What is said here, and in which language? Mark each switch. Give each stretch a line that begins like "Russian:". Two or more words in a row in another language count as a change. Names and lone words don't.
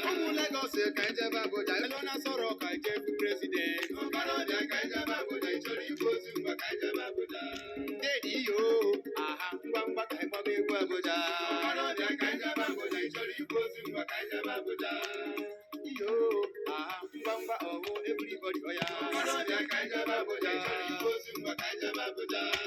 Igbo: Ụmụ Lagos ka anyị jebe Abuja, Elona Soro ka anyị jebe president. Okorobịa ka anyị jebe Abuja, ị chọrọ ikwu ozu, ngwa ka anyị jebe Abuja. Ndị dị iyo, aha, ngwa ngwa ka anyị gbaba egwu Abuja. Okorobịa ka anyị jebe Abuja, ị chọrọ ikwu ozu, ngwa ka anyị jebe Abuja. Iyo, ah, ngwa ngwa,
English: oh, everybody, oh, yeah. Ngwa ngwa, ka anyị jebe Abuja. Ngwa ngwa, ka anyị jebe Abuja.